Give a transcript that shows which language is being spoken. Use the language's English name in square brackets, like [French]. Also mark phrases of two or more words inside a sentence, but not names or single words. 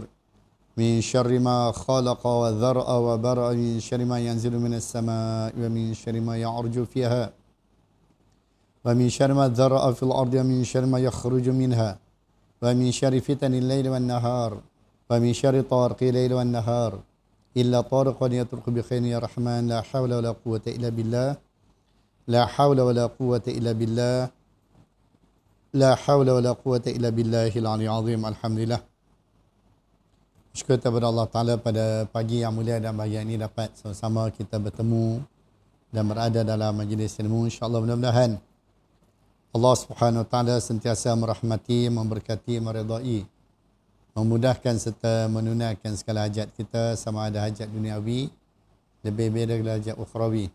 [Arabic] من شر ما خلق وذرأ وبرأ ومن شر ما ينزل من السماء ومن شر ما يعرج فيها ومن شر ما ذرأ في الأرض ومن شر ما يخرج منها ومن شر فتن الليل والنهار ومن شر طارق الليل والنهار إلا طارقا يطرق بخير يا رحمن لا حول ولا قوة إلا بالله لا حول ولا قوة إلا بالله لا حول ولا قوة إلا بالله العلي العظيم. [Malay] Alhamdulillah, syukur kepada Allah Ta'ala pada pagi yang mulia dan bahagia ini dapat sama-sama kita bertemu dan berada dalam majlis ilmu. InsyaAllah mudah-mudahan Allah Subhanahu Wa Ta'ala sentiasa merahmati, memberkati, meridai, memudahkan serta menunaikan segala hajat kita, sama ada hajat duniawi, lebih beda hajat ukhrawi.